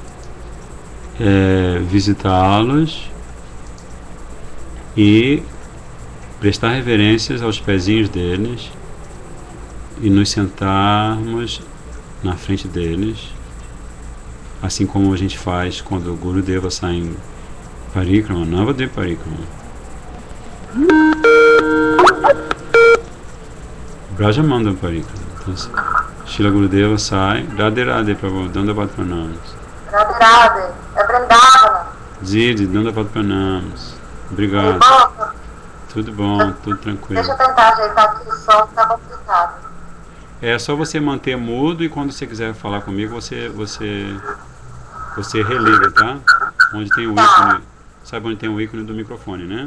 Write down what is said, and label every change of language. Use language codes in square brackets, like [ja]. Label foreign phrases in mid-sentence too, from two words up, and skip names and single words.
[pt] visitá-los e prestar reverências aos pezinhos deles e nos sentarmos na frente deles, assim como a gente faz quando o Gurudeva sai Parikrama, Navadvip Parikrama. Brajamandal Parikrama. Então, Shila Gurudeva sai, [sa] Radhe Radhe Prabhu, Dandavat Pranams. [pt] Radhe Radhe, é Vrindavana. [sa] Zid, Dandavat Pranams. [pt] Obrigado. Tudo bom, tudo tranquilo. Deixa eu tentar ajeitar aqui o som, tá complicado. É só você manter mudo e quando você quiser falar comigo, você religa, tá? Onde tem o ícone, sabe onde tem o ícone do microfone, né?